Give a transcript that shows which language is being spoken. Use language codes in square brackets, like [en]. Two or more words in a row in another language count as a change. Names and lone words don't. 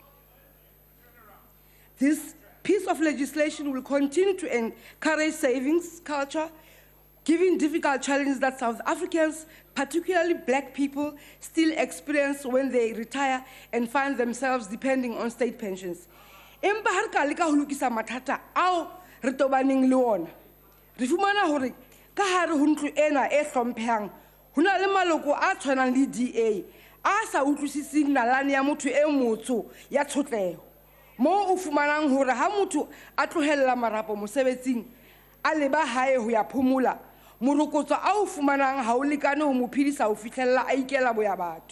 [en] This piece of legislation will continue to encourage savings culture, given difficult challenges that South Africans, particularly black people, still experience when they retire and find themselves depending on state pensions. [st] Empa ha re ka leka ho lokisa mathata ao re tobaneng le ona, re fumana hore ka hare ho ntlo ena e hlomphehang ho na le maloko a tshwanang le DA a sa utlwisising nalane ya motho e motsho ya tshotleho, mo o fumanang hore ha motho a tlohella marapo mosebetsing a leba hae ho ya phumula, morokotso a o fumanang ha o lekane ho mo phedisa ho fihlella a ikela boya batho.